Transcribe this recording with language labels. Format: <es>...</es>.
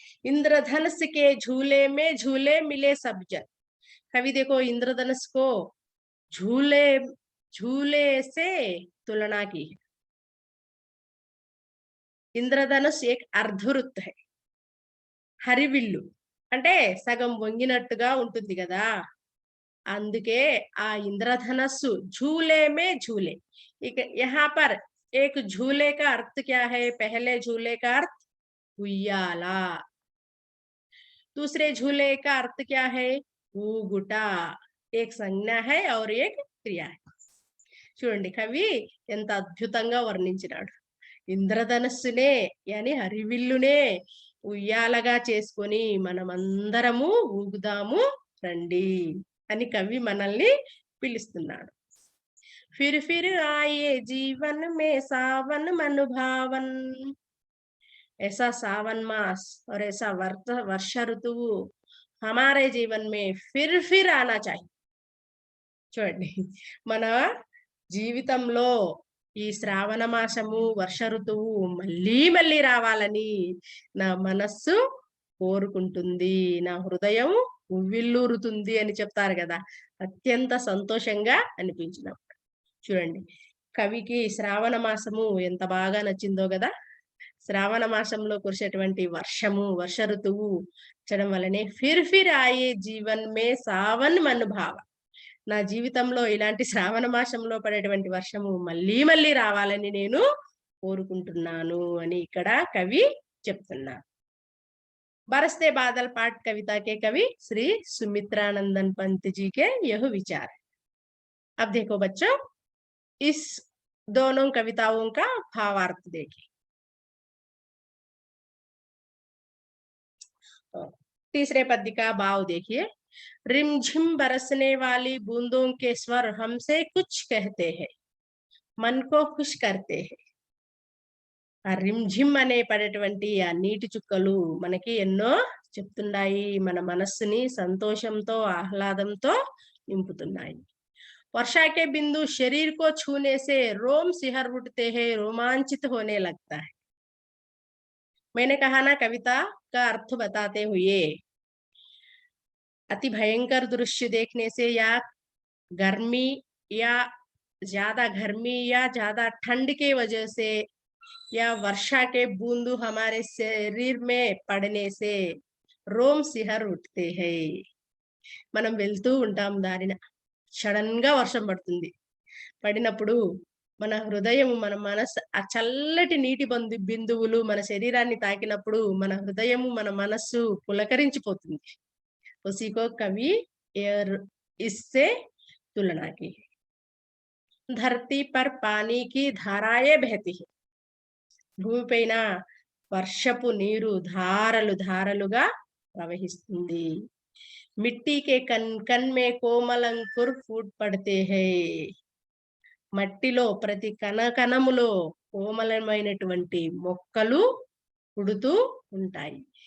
<hi>इंद्रधनुष के झूले में झूले मिले सब जन। कवि देखो इंद्रधनुष को झूले झूले से तुलना की है। ఇంద్రధనుష్ ఏక్ అర్ధవృత్ హై.</hi> <te>హరివిల్లు అంటే సగం వంగినట్టుగా ఉంటుంది కదా, అందుకే ఆ ఇంద్రధనస్సు</te> <hi>झूले में झूले. ఇక यहाँ पर एक झूले का अर्थ क्या है? पहले झूले का अर्थ उయ్యాల, दूसरे झूले का अर्थ क्या है?</hi> <te>ఊగుట.</te> <hi>एक संज्ञा है और एक क्रिया है.</hi> <te>చూడండి కవి ఎంత అద్భుతంగా వర్ణించినాడు. ఇంద్రధనస్సునే యాని హరివిల్లునే ఉయ్యాలగా చేసుకొని మనమందరము ఊగుదాము రండి అని కవి మనల్ని పిలుస్తున్నాడు.</te> <hi>फिर फिर आए जीवन में सावन मन भावन. ऐसा सावन मास और ऐसा वर्षा ऋतु हमारे जीवन में फिर आना चाहिए.</hi> <te>చూడండి మన జీవితంలో ఈ శ్రావణ మాసము వర్ష ఋతువు మళ్ళీ మళ్ళీ రావాలని నా మనస్సు కోరుకుంటుంది, నా హృదయం ఉవ్విల్లూరుతుంది అని చెప్తారు కదా, అత్యంత సంతోషంగా అనిపించినప్పుడు. చూడండి కవికి శ్రావణ మాసము ఎంత బాగా నచ్చిందో కదా. శ్రావణ మాసంలో కురిసేటువంటి వర్షము వర్ష ఋతువు చడం వల్లనే</te> <hi>ఫిర్ ఆయే జీవన్ మే సావన్ మన్ భావ.</hi> <te>నా జీవితంలో ఇలాంటి శ్రావణ మాసంలో పడేటువంటి వర్షము మళ్ళీ మళ్ళీ రావాలని నేను కోరుకుంటున్నాను అని ఇక్కడ కవి చెప్తున్నారు.</te> <hi>बरसते बादल पाठ कविता के कवि श्री सुमित्रानंदन पंत जी के यह विचार है. अब देखो बच्चों, इस दोनों कविताओं का भावार्थ देखिए. तीसरे पद्य का भाव देखिए. रिमझिम बरसने वाली बूंदों के स्वर हमसे कुछ कहते हैं, मन को खुश करते हैं.</hi> <te>ఆ రిమ్ఝిమ్ అనే పడేటువంటి ఆ నీటి చుక్కలు మనకి ఎన్నో చెప్తున్నాయి, మన మనస్సుని సంతోషంతో ఆహ్లాదంతో నింపుతున్నాయి.</te> <hi>वर्षा के बिंदु शरीर को छूने से रोम सिहर उठते हैं, रोमांचित होने लगता है. मैंने कहा ना कविता का अर्थ बताते हुए, अति भयंकर दृश्य देखने से या गर्मी या ज्यादा ठंड के वजह से या वर्षा के बूंदू हमारे शरीर में पड़ने से रोम सिहर उठते हैं.</hi> <te>మనం వెళ్తూ ఉంటాం దారిన, సడన్ గా వర్షం పడుతుంది, పడినప్పుడు మన హృదయం మన మనసు ఆ చల్లటి నీటి బిందువులు మన శరీరాన్ని తాకినప్పుడు మన హృదయం మన మనస్సు పులకరించిపోతుంది.</te> <hi>ఉసికో కవి इससे तुलना की. धरती पर पानी की धाराएं बहती है.</hi> <te>భూమిపైన వర్షపు నీరు ధారలు ధారలుగా ప్రవహిస్తుంది.</te> <hi>మిట్టి కే కన్ కన్ మే కోమల్ అంకుర్ ఫూట్ పడితే హై.</hi> <te>మట్టిలో ప్రతి కణకణములో కోమలమైనటువంటి మొక్కలు పుడుతూ ఉంటాయి.</te>